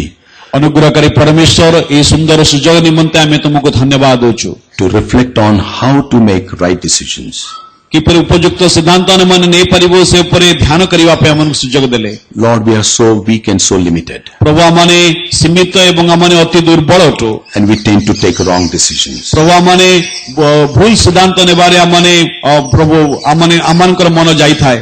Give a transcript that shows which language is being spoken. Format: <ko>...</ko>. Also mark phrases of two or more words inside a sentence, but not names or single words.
<or>ଅନୁଗ୍ରହକାରୀ ପରମେଶ୍ୱର, ଏହି ସୁନ୍ଦର ସୁଯୋଗ ନିମନ୍ତେ ଆମେ ତୁମକୁ ଧନ୍ୟବାଦ ଦେଉଛୁ।</or> <en>to reflect on how to make right decisions.</en> <or>କିପରି ଉପଯୁକ୍ତ ସିଦ୍ଧାନ୍ତ ଆମମାନେ ନେଇପାରିବୁ ସେ ଉପରେ ଧ୍ୟାନ କରିବା ପାଇଁ ଆମକୁ ସୁଯୋଗ ଦେଲେ।</or> <en>Lord, we are so weak and so limited,</en> <or>ପ୍ରଭୁ ଆମମାନେ ସୀମିତ ଏବଂ ଆମମାନେ ଅତି ଦୁର୍ବଳ ଅଟୁ।</or> <en>and we tend to take wrong decisions.</en> <or>ପ୍ରଭୁ ଆମମାନେ ଭୁଲ ସିଦ୍ଧାନ୍ତ ନେବାରେ ଆମମାନେ ପ୍ରଭୁ ଆମମାନଙ୍କର ମନ ଯାଇଥାଏ।</or>